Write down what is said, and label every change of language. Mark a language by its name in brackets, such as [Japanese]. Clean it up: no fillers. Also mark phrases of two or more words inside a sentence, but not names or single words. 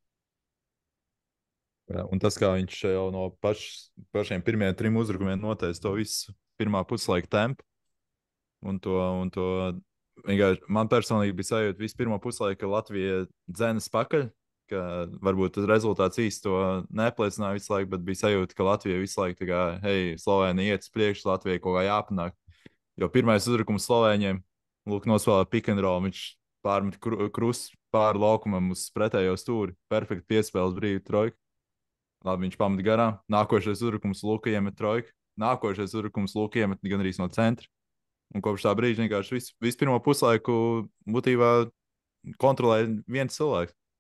[Latvian] Jā, un tas, kā viņš jau no pašiem pirmajiem 3 uzbrukumiem noteica to visu pirmā puslaika tempu, un to vienkārši man personīgi bija sajūta visu pirmo puslaiku, ka Latvija dzenas pakaļ, ka varbūt tas rezultāts īsti to neapliecināja visu laiku, bet bija sajūta, ka Latvija visu laiku tā kā, hei, Slovēnija iet uz priekšu, Latvijai kaut kā jāpanāk. Jo pirmais uzbrukums Slovēņiem, lūk, nospēlē [English] pick and roll, [Latvian] viņš pārmet krustu pāri laukumam uz pretējo stūri, perfekti piespēles brīvi trojku. Labi, viņš pamet garām. Nākošais uzbrukums Luka iemet trojku. Nākošais uzbrukums Luka iemet gan arī no centra. Un kopš tā brīža vienkārši visu pirmo puslaiku būtībā kontrolēja viens cilvēks.